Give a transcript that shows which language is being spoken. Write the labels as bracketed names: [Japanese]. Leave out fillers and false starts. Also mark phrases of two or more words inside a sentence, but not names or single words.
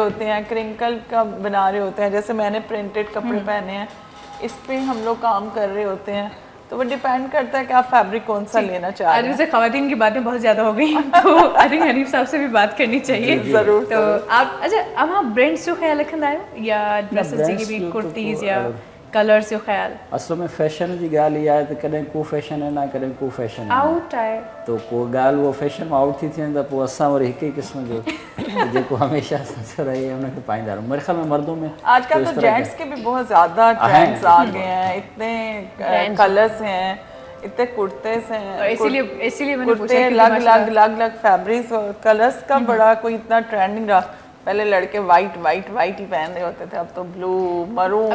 [Urdu] ہوتے ہیں، کرنکل کا بنا رہے ہوتے ہیں، جیسے میںنے پرنٹڈ کپڑے پہنے ہیں، اس پے ہم لوگ کام کر رہے ہوتے ہیں. تو وہ ڈیپینڈ کرتا ہے کہ آپ فیبرک کون سا لینا چاہ رہے आज हैं। ویسے خواتین کی باتیں بہت زیادہ ہو گئی، تو [English] I think [Urdu] حنیف صاحب سے بھی بات کرنی چاہیے. जरूर [Sindhi] तो आप अच्छा अब हाँ ब्रांड्स जो ख्याल रखंदा आहियो या ड्रेसेस जी की brands भी, जो कुर्तीज़ तो या कलर्स जो ख्याल असल में फैशन जी ॻाल्हि इहा आहे त कॾहिं को फैशन आहे न कॾहिं को फैशन आहे न। आउट आहे, तो को ॻाल्हि उहो फैशन में आउट थी थियनि त पोइ असां वरी हिक ई क़िस्म जो जेको हमेशह सच रहे उनखे पाईंदा रहूं। [Urdu] میرے خیال میں مردوں میں آجکل تو جینٹس کے بھی بہت زیادہ ٹرینڈز آ گئے ہیں، اتنے کلرز ہیں، اتنے کرتیز ہیں, اور اسیلیے میںنے پوچھا कुर्ते कि الگ فیبرکس اور کلرز کا بڑا کوئی اتنا ٹرینڈ نہیں رہا. پہلے لڑکے وائٹ ہی پہن رہے ہوتے تھے، اب تو بلیو، مرون,